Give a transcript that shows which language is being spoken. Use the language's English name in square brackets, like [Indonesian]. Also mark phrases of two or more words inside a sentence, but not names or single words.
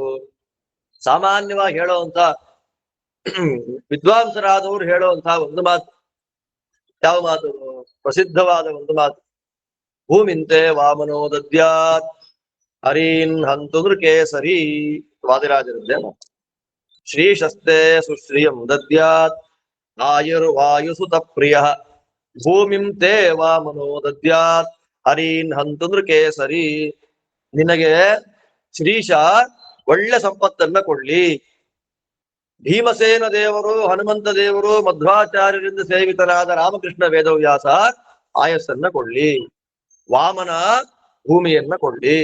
[Kannada] ಸಾಮಾನ್ಯವಾಗಿ ಹೇಳೋವಂತ ವಿದ್ವಾಂಸರಾದವರು ಹೇಳುವಂತಹ ಒಂದು ಮಾತು. ಯಾವ ಮಾತು? ಪ್ರಸಿದ್ಧವಾದ ಒಂದು ಮಾತು, [Sanskrit] भूमिं ते वामनो दद्यात् हरीन् हन्तु केसरी. [Kannada] ವಾದಿರಾಜರದ್ದೇ ಮಾತು. [Sanskrit] श्रीशस्ते सुश्रियं दद्यात् आयुर्वायुसुत प्रिय भूमिं ते वामनो दद्यात् हरीन् हन्तु केसरी. [Kannada] ನಿನಗೆ ಶ್ರೀಶ ಒಳ್ಳೆ ಸಂಪತ್ತನ್ನ ಕೊಡ್ಲಿ. ಭೀಮಸೇನ ದೇವರು, ಹನುಮಂತ ದೇವರು, ಮಧ್ವಾಚಾರ್ಯರಿಂದ ಸೇವಿತರಾದ ರಾಮಕೃಷ್ಣ ವೇದವ್ಯಾಸ ಆಯಸ್ಸನ್ನ ಕೊಡ್ಲಿ. ವಾಮನ ಭೂಮಿಯನ್ನ ಕೊಡ್ಲಿ.